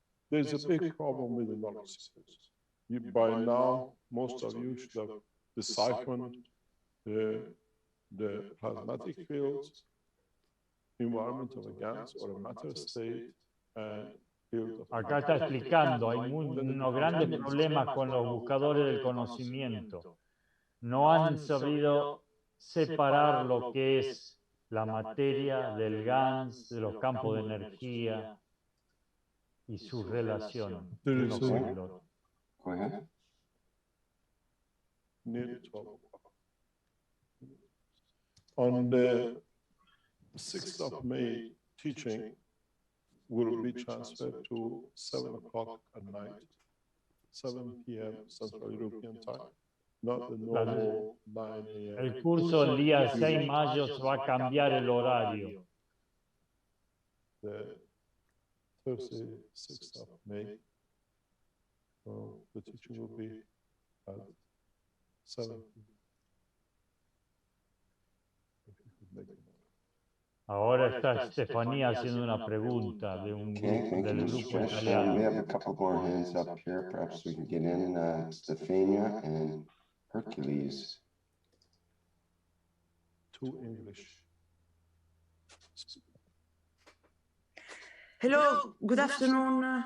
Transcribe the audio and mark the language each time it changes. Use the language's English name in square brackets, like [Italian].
[English] There's a big problem with the knowledge systems. By now, most of you should have deciphered the plasmatic fields, environment of a gas or a matter state, and field of [Spanish] Acá está explicando, hay unos grandes problemas con los buscadores del conocimiento. No han sabido separar lo que es la materia del gas, de los campos de energía y su relación uno con el otro. [English] Go ahead. On the 6th of May, teaching will be transferred to 7 o'clock at night, 7 p.m. Central European time, not the normal 9 a.m. [Spanish] El curso el día 6 de mayo se va a cambiar el horario. [English] The Thursday, 6th of May, the teaching will be at 7 p.m. [Spanish] Ahora está Estefanía haciendo una pregunta de un del grupo italiano. [English] We have a couple more hands up here. Perhaps we can get in Stefania and Hercules. Two English. Hello, good afternoon.